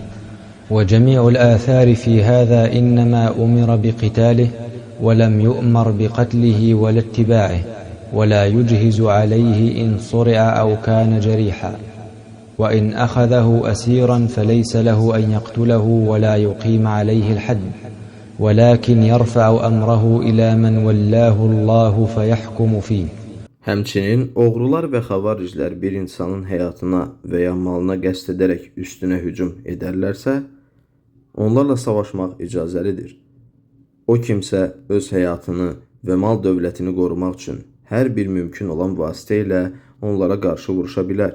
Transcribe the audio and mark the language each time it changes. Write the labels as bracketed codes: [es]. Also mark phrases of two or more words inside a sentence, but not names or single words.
[ar] وجميع الآثار في هذا إنما أمر بقتاله ولم يؤمر بقتله ولا اتباعه ولا يجهز عليه إن صرع أو كان جريحا وإن أخذه أسيرا فليس له أن يقتله ولا يقيم عليه الحد ولكن يرفع أمره إلى من ولاه الله فيحكم فيه. [az] Həmçinin oğrular və xavariclər bir insanın həyatına və ya malına qəsd edərək üstünə hücum edərlərsə, onlarla savaşmaq icazəlidir. O kimsə öz həyatını və mal dövlətini qorumaq üçün hər bir mümkün olan vasitə ilə onlara qarşı vuruşa bilər.